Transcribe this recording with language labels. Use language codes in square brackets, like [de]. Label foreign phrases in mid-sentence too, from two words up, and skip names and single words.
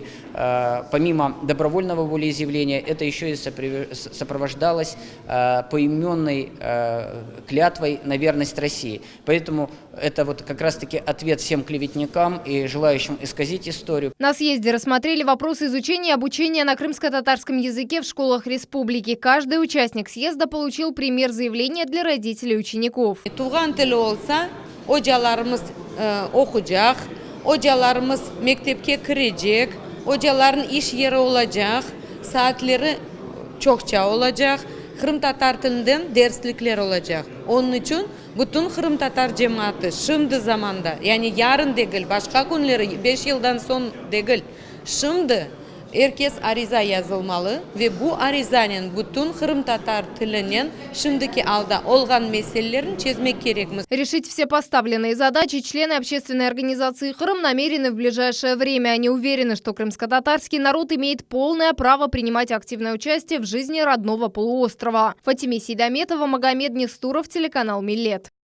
[ru] Помимо добровольного волеизъявления, это еще и сопровождалось поименной клятвой на верность России. Поэтому это вот как раз-таки ответ всем клеветникам и желающим исказить историю. На съезде рассмотрели вопросы изучения и обучения на крымско-татарском языке в школах республики. Каждый участник съезда получил пример заявления для родителей учеников. [crh] Туган тили olsa hocalarımız okuyacak, hocalarımız mektepke girecek, hocaların iş yeri olacak, saatleri çokça olacak. Kırım Tatar tilinden derslikler olacak. Onun için bütün Kırım Tatar cemaati şimdi zamanda, yani yarın değil, başka günleri 5 yıldan son değil, şimdi herkes ariza yazılmalı ve bu arizanın bütün Kırım Tatar tilinden şimdiki alda olgan meselelerini çözmek gerekmiş. [ru] Решить все поставленные задачи члены общественной организации «Крым» намерены в ближайшее время. Они уверены, что крымско-татарский народ имеет полное право принимать активное участие в жизни родного полуострова. Фатиме Сейдометова, Магомед Нестуров, телеканал «Милет».